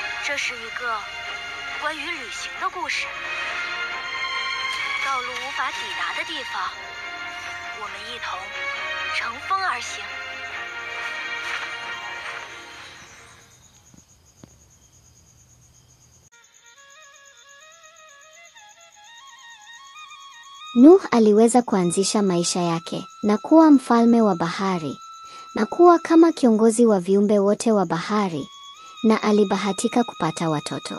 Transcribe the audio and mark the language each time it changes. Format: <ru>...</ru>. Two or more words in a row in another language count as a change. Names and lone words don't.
<zh>这是一个关于旅行的故事。道路无法抵达的地方，我们一同乘风而行。</zh> <sw>Nuh aliweza kuanzisha maisha yake na kuwa mfalme wa bahari na kuwa kama kiongozi wa viumbe wote wa bahari, na alibahatika kupata watoto.</sw>